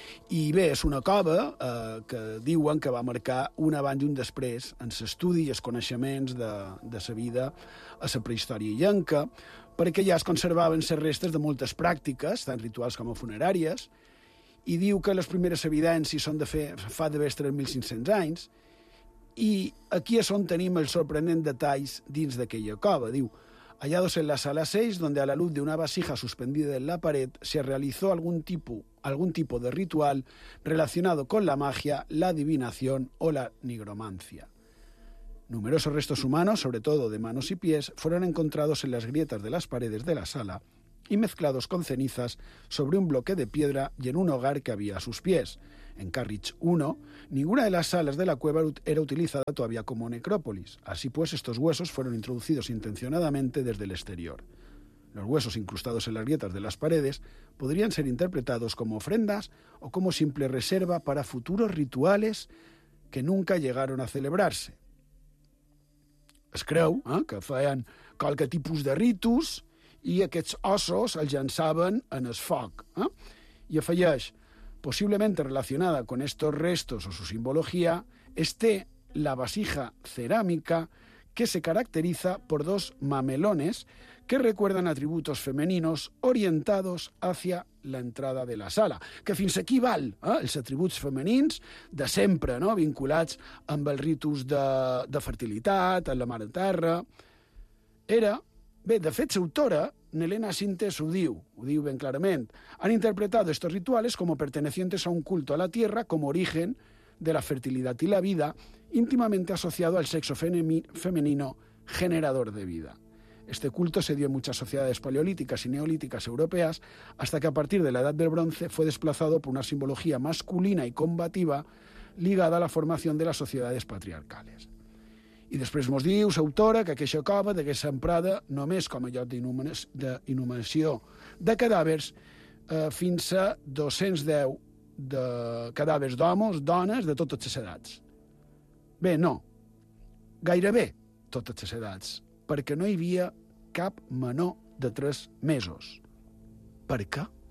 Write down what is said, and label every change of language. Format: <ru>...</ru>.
<ca>I bé, és una cova que diuen que va marcar un abans i un després en l'estudi i els coneixements de la vida a la prehistòria illenca, perquè ja es conservaven les restes de moltes pràctiques, tant rituals com funeràries, i diu que les primeres evidències són de fa d'haver 3.500 anys, i aquí és on tenim els sorprenents detalls dins d'aquella cova. Diu,</ca> <es>hallados en la sala 6, donde a la luz de una vasija suspendida en la pared se realizó algún tipo de ritual relacionado con la magia, la adivinación o la nigromancia. Numerosos restos humanos, sobre todo de manos y pies, fueron encontrados en las grietas de las paredes de la sala y mezclados con cenizas sobre un bloque de piedra y en un hogar que había a sus pies. En Carriage 1, ninguna de las salas de la cueva era utilizada todavía como necrópolis. Así pues, estos huesos fueron introducidos intencionadamente desde el exterior. Los huesos incrustados en las grietas de las paredes podrían ser interpretados como ofrendas o como simple reserva para futuros rituales que nunca llegaron a celebrarse.</es> <ca>Es creu que feien qualque tipus de ritus i aquests ossos els llançaven en el foc. I afegeix,</ca> <es>possiblemente relacionada con estos restos o su simbología, esté la vasija cerámica que se caracteriza por dos mamelones que recuerdan atributos femeninos orientados hacia la entrada de la sala.</es> <ca>Que fins aquí val, els atributs femenins de sempre, no?, vinculats amb els ritus de fertilitat, amb la mare terra. Era, bé, de fet, l'autora, Nelena Sintes, ho diu ben clarament.</ca> <es>Han interpretado estos rituales como pertenecientes a un culto a la tierra como origen de la fertilidad y la vida, íntimamente asociado al sexo femenino generador de vida. Este culto se dio en muchas sociedades paleolíticas y neolíticas europeas, hasta que a partir de la Edad del Bronce fue desplazado por una simbología masculina y combativa ligada a la formación de las sociedades patriarcales.</es> <ca>I després mos diu, l'autora, que aquesta cova d'aquesta emprada només com a lloc d'inhumació de cadàvers fins a 210 de cadàvers d'homes, dones, de totes les edats. Bé, no, gairebé totes les edats, perquè no hi havia cap menor de 3 mesos. Per què?</ca>